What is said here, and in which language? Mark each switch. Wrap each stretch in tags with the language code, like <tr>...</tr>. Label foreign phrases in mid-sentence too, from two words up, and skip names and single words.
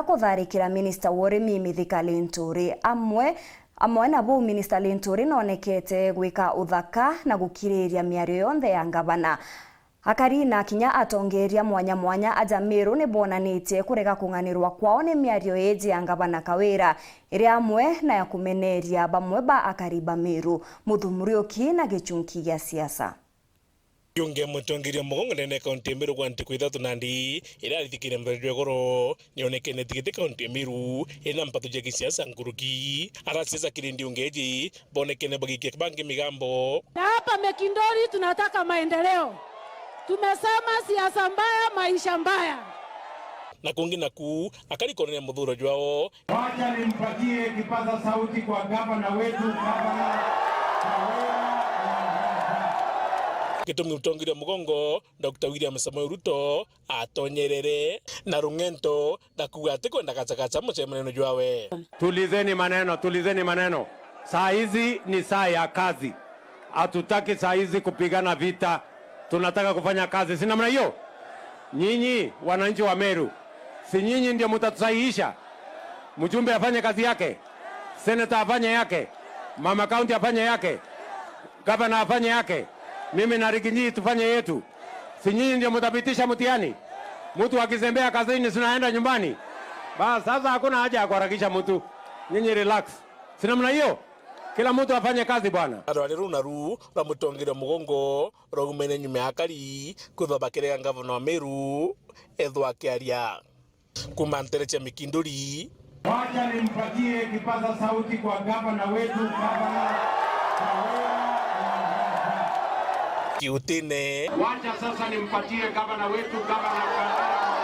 <mer>kutharikira minister worimi Mithika Linturi amwe nabo minister Linturi nonekete gwika uthaka na gukiriria miario yonthe ya ngavana Akarina kinya atongeria mwanya Ajamero ne bonanitie kurega kunganirwa kwao ni miario eji ya ngavana Kawira iri amwe na ya kumeneria bamwe ba akariba Meru muthumurioki na gichunki gya siasa. Yunge mutongeria mugongo nene kaunti Meru kwanti kwithatu nandi ira rithikire mbere goro nionekene tigite kaunti Meru ina mpatho ya kisiasa nguruki arasiasa kirindi ungeji bonekene bagike bangi migambo.</mer> <sw>Na hapa Mekindori tunataka maendeleo. Tumesema siasa mbaya, maisha mbaya.</sw> <mer>Na kungi naku akali korene mudhuro jwao.</mer> <sw>Wacha nimpatie kipaza sauti kwa gavana wetu gavana Kawira.</sw> <mer>Kitomi utongiria mugongo Dr. William Samoei Ruto atonyerere na rungento ndakuga kwenda kachakacha mchemeneno jwawe.</mer> <sw>Tulizeni maneno. Saa hizi ni saa ya kazi. Hatutaki saa hizi kupigana vita. Tunataka kufanya kazi. Si namna hiyo? Nyinyi wananchi wa Meru, si nyinyi ndio mtatusahihisha? Mjumbe afanye kazi yake, senator afanye yake, mama county afanye yake, gavana afanye yake, mimi na Riginyi tufanye yetu. Si nyinyi ndio mtapitisha mtihani? Mtu akizembea kazini sinaenda nyumbani. Basi sasa hakuna haja ya kuharakisha mtu. Nyinyi relax. Si namna hiyo? Kila mtu afanye kazi bwana.</sw> <mer>Arwariru naru ramutongira mugongo rogumene nyume akari kuthobakire ngavana wa Meru ethwa kiaria kumanterecha Mikinduri.</mer> <sw>Wacha nimpatie kipaza sauti kwa gavana wetu gavana Kawira.</sw> <mer>Kiutine.</mer> <sw>Wacha sasa nimpatie gavana wetu gavana Kawira.</sw>